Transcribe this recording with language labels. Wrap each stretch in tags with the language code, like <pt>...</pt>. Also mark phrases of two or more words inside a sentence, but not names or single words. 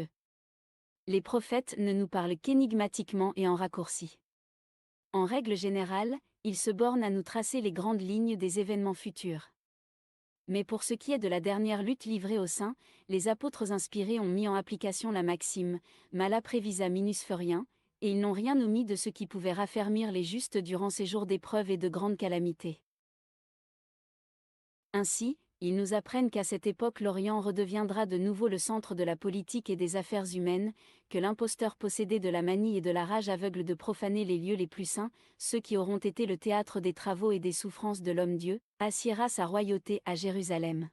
<fr>Les prophètes ne nous parlent qu'énigmatiquement et en raccourci. En règle générale, ils se bornent à nous tracer les grandes lignes des événements futurs. Mais pour ce qui est de la dernière lutte livrée aux saints, les apôtres inspirés ont mis en application la maxime «</fr> <la>Mala previsa minus furien</la> <fr>», et ils n'ont rien omis de ce qui pouvait raffermir les justes durant ces jours d'épreuves et de grandes calamités. Ainsi, ils nous apprennent qu'à cette époque l'Orient redeviendra de nouveau le centre de la politique et des affaires humaines, que l'imposteur possédé de la manie et de la rage aveugle de profaner les lieux les plus saints, ceux qui auront été le théâtre des travaux et des souffrances de l'homme-dieu, assiéra sa royauté à Jérusalem.</fr>